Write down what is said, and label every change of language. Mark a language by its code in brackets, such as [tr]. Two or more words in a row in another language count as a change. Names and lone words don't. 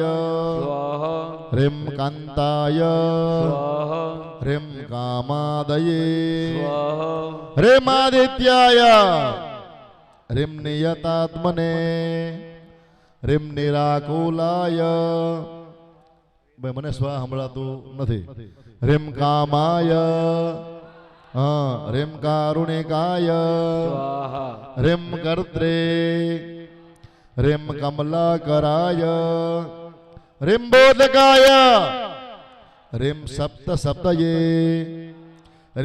[sa] स्वाहा ह्रीं कान्ताय स्वाहा ह्रीं कामादये स्वाहा ह्रीं आदित्याय ह्रीं नियतात्मने ह्रीं निराकुलाय [gu] ભાઈ મને સ્વા સંભળાતું નથી. [sa] ह्रीं कामाय ह्रीं कारुणिकाय स्वाहा ह्रीं कर्त्रे ह्रीं कमलाकराय ह्रीं बोधकाय ह्रीं सप्तसप्तये ह्रीं